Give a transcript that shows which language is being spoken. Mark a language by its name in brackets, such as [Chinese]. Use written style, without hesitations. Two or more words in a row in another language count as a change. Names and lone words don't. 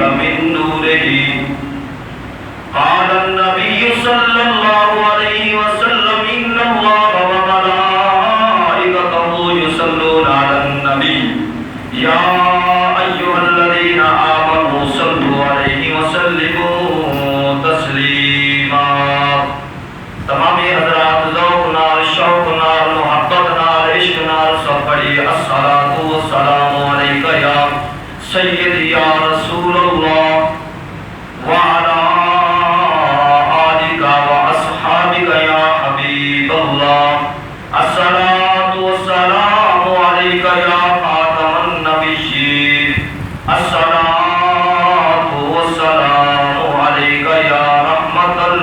[Arabic] من نوره قال النبي صلى الله عليه وسلم إن الله وملائكته يصلون على النبي يا أيها الذين آمنوا صلوا عليه وسلموا تسليما [Punjabi] تمام حضرات ذوق نال شوق نال محبت نال عشق نال سب پڑھی [Arabic] الصلاة والسلام عليك يا سيدي يا رسول الله وعلى يا حبيب الله الصلاة والسلام عليك يا خاتم النبيين الصلاة والسلام عليك يا رحمة